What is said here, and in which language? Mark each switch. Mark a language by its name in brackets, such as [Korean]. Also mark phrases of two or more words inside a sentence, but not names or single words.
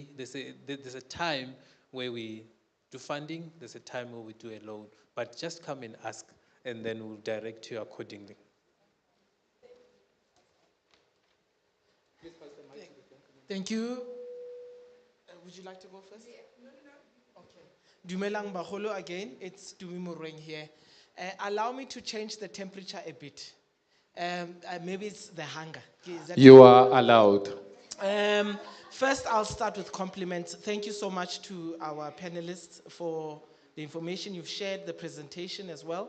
[English] There's a time where we do funding. There's a time where we do a loan. But just come and ask, and then we'll direct you accordingly. Thank you. Would you like to go first? Okay. [Southern Sotho] Dumelang Baholo [English] again. It's Dumi Moreng here. Allow me to change the temperature a bit. Maybe it's the hunger. You are allowed. First, I'll start with compliments. Thank you so much to our panelists for the information you've shared, the presentation as well.